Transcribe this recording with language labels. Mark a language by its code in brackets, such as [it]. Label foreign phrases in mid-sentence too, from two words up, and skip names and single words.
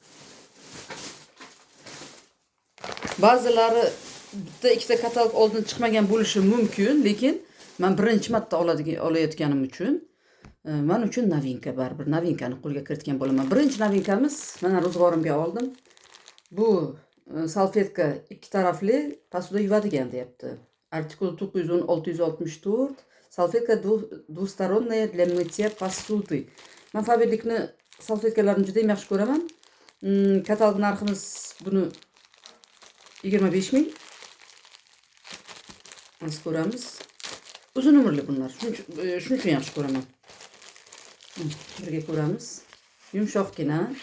[uz] Ba'zilari bitta ikkita katalog oldin chiqmagan bo'lishi mumkin, lekin men birinchi marta olayotganim uchun men uchun novinka, baribir novinkani qo'lga kiritgan bo'laman. Birinchi novinkamiz mana ro'zg'orimga oldim. Bu salfetka ikki tarafli posuda yuvadigan deyapti. Artikul 910 664. Salfetka [ru] двусторонняя для мытья посуды. [uz] Men Faberlikni salfetkalarini juda ham yaxshi ko'raman. Katalog narximiz buni 25 ming. Biz ko'ramiz. Uzun umrli bunlar. Shuning uchun yaxshi ko'raman. Birga ko'ramiz. Yumshoqgina.